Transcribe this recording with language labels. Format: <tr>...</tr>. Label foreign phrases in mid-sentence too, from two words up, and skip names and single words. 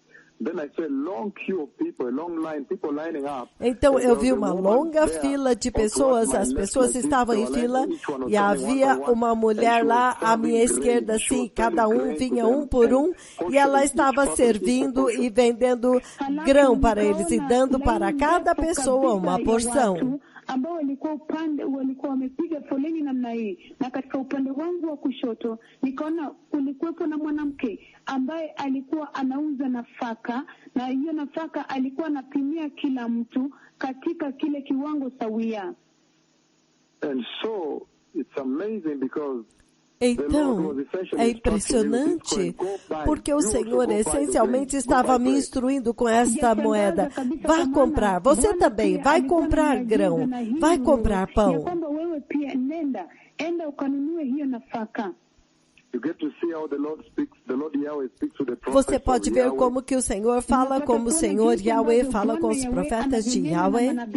<pt>então eu vi uma longa fila de pessoas, as pessoas estavam em fila e havia uma mulher lá à minha esquerda, assim, cada um vinha um por um e ela estava servindo e vendendo grão para eles e dando para cada pessoa uma porção.</pt> <sw>Ambao walikuwa wamepiga foleni namna hii, na katika upande wangu wa kushoto nikaona kulikuwepo na mwanamke ambaye alikuwa anauza nafaka, na hiyo nafaka alikuwa anapimia kila mtu katika kile kiwango sawia.</sw> <en>And so it's amazing because</en> <pt>então, é impressionante, porque o Senhor essencialmente estava me instruindo com esta moeda. Vá comprar, você também, vai comprar grão, vai comprar pão. Você pode ver como que o Senhor fala, como o Senhor Yahweh fala com os profetas de Yahweh.</pt>